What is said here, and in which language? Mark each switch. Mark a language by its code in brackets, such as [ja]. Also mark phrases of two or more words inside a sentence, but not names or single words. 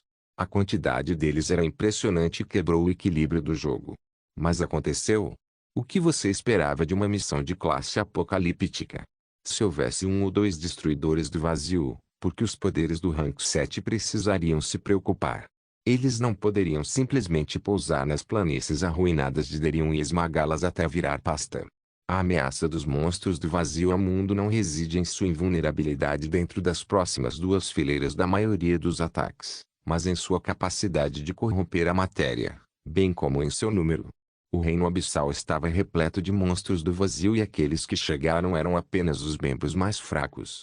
[pt] A quantidade deles era impressionante e quebrou o equilíbrio do jogo. Mas aconteceu? O que você esperava de uma missão de classe apocalíptica? Se houvesse 1 ou 2 destruidores do vazio, porque os poderes do rank 7 precisariam se preocupar? Eles não poderiam simplesmente pousar nas planícies arruinadas de Derion e esmagá-las até virar pasta. A ameaça dos monstros do vazio ao mundo não reside em sua invulnerabilidade dentro das próximas 2 fileiras da maioria dos ataques, mas em sua capacidade de corromper a matéria, bem como em seu número. O reino abissal estava repleto de monstros do vazio e aqueles que chegaram eram apenas os membros mais fracos.